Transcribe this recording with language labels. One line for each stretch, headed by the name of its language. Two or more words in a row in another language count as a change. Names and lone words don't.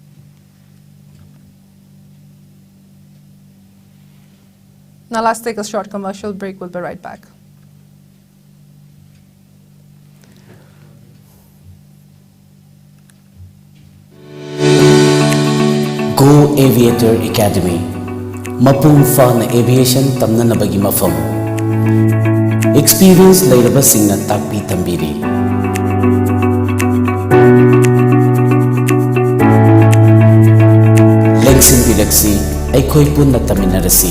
English: Now let's take a short commercial break. We'll be right back.
Manipuri: Go Aviator Academy, Mapung Fana Aviation Tamnanabagi Mafam. Experience Lairaba Singna Takpi Tambiri. Lengsin Bilaksi, Aikoi Punna Taminarasi.